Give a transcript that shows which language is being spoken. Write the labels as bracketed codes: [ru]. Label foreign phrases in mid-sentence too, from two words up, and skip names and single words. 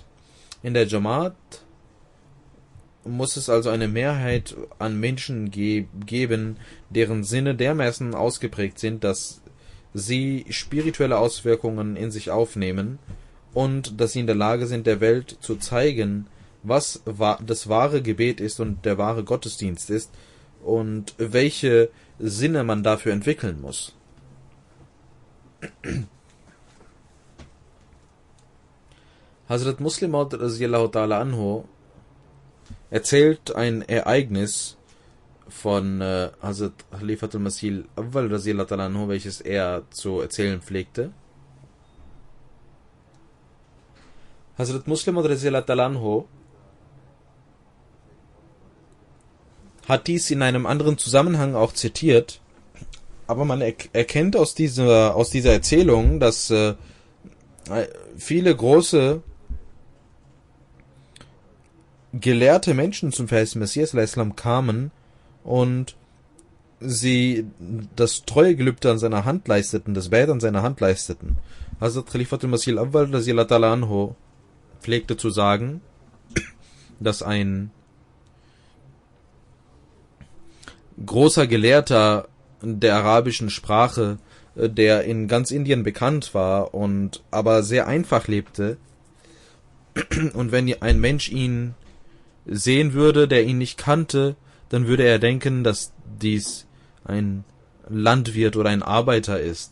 [de] In der Jamaat muss es also eine Mehrheit an Menschen geben, deren Sinne dermaßen ausgeprägt sind, dass sie spirituelle Auswirkungen in sich aufnehmen und dass sie in der Lage sind, der Welt zu zeigen, was das wahre Gebet ist und der wahre Gottesdienst ist und welche Sinne man dafür entwickeln muss. Hazrat Muslim Maud [ar] رضي الله تعالى عنه [de] erzählt ein Ereignis von Hazrat Khalifatul Masih Awwal [ar] رضي الله تعالى عنه, [de] welches er zu erzählen pflegte. Hazrat Muslim Maud [ar] رضي الله تعالى عنه [de] hat dies in einem anderen Zusammenhang auch zitiert, aber man erkennt aus dieser Erzählung, dass viele große gelehrte Menschen zum Verheißten Messias al-Islam kamen und sie das Treuegelübde an seiner Hand leisteten, das Bait an seiner Hand leisteten. Hazrat Khalifatul Masih al-Awwal [ar] رضي الله تعالى عنه [de] pflegte zu sagen, dass ein großer Gelehrter der arabischen Sprache, der in ganz Indien bekannt war und aber sehr einfach lebte, und wenn ein Mensch ihn sehen würde, der ihn nicht kannte, dann würde er denken, dass dies ein Landwirt oder ein Arbeiter ist.